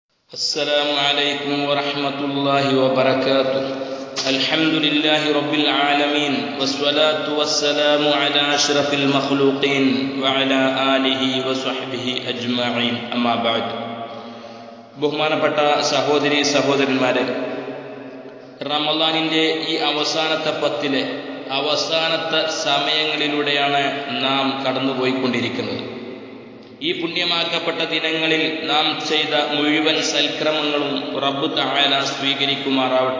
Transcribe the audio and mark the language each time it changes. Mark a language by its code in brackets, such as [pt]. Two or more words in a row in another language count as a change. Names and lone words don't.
[ar] السلام عليكم ورحمة الله وبركاته. الحمد لله رب العالمين والصلاة والسلام على أشرف المخلوقين وعلى آله وصحبه أجمعين. أما بعد. [ml] ബഹുമാനപ്പെട്ട സഹോദരി സഹോദരന്മാരെ, റമളാനിൻ്റെ ഈ അവസാനത്തെ പത്തിലെ അവസാനത്തെ സമയങ്ങളിലൂടെയാണ് നാം കടന്നുപോയിക്കൊണ്ടിരിക്കുന്നത്. ഈ പുണ്യമാക്കപ്പെട്ട ദിനങ്ങളിൽ നാം ചെയ്ത മുഴുവൻ സൽക്രമങ്ങളും [ar] رب تعالى [ml] സ്വീകരിക്കുമാറാവട്ടെ.